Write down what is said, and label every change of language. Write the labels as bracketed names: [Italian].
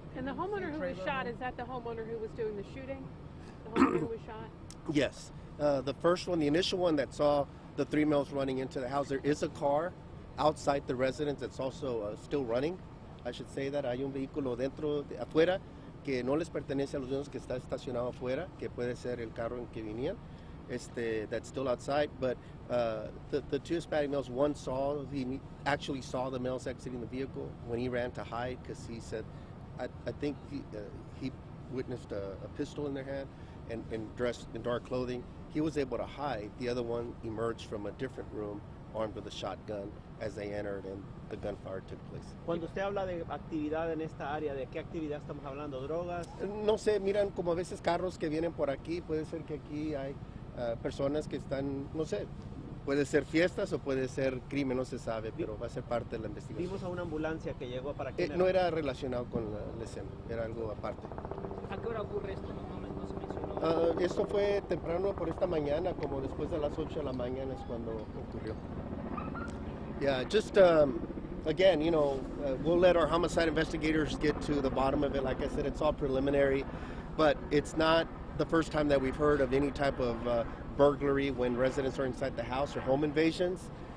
[English] And the homeowner who was shot, is that the homeowner who was doing the shooting? The homeowner who was shot? Yes. The first one, the initial one that saw the 3 males running into the house, there is a car outside the residence that's also still running. I should say that [Spanish] hay un vehículo afuera que no les pertenece a los dueños, que está estacionado afuera, que puede ser el carro en que venían. [English] That's still outside, but the 2 Hispanic males, one he actually saw the males exiting the vehicle when he ran to hide, because he said, I think he witnessed a pistol in their hand and dressed in dark clothing. He was able to hide. The other one emerged from a different room armed with a shotgun as they entered, and the gunfire took place. [Spanish] Cuando usted habla de actividad en esta área, ¿de qué actividad estamos hablando? ¿Drogas? No sé, miran como a veces carros que vienen por aquí. Puede ser que aquí hay personas que están, no sé, puede ser fiestas o puede ser crimen, no se sabe, pero va a ser parte de la investigación. Vimos a una ambulancia que llegó para que... No era relacionado con la escena, era algo aparte. ¿A qué hora ocurre esto? No se mencionó. Esto fue temprano por esta mañana, como después de las 8 de la mañana es cuando ocurrió. [English] Yeah, just again, we'll let our homicide investigators get to the bottom of it. Like I said, it's all preliminary, but it's not the first time that we've heard of any type of burglary when residents are inside the house or home invasions.